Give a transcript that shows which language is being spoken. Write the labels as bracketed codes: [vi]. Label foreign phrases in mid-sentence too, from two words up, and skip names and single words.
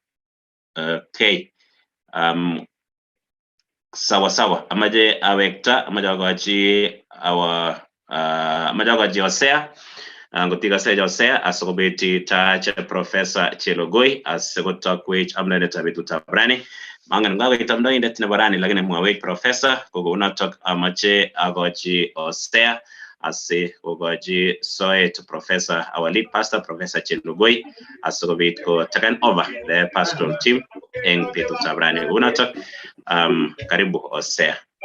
[kln] sawa amache awekta amache akachi Hosea ngotikase Hosea asikobeti tach Professor Chelogoi asikotakwech amnetab betutab rani. Mangen ngakoit amdoindet nebo rani lakini mwawech Professor kokonotok amache akochi Hosea asikokochi soet Professor [en] our lead pastor [kln] Professor Chelogoi asikobit ko [en] taken over the pastoral team [kln] eng betutab rani. Konotok karibu Hosea.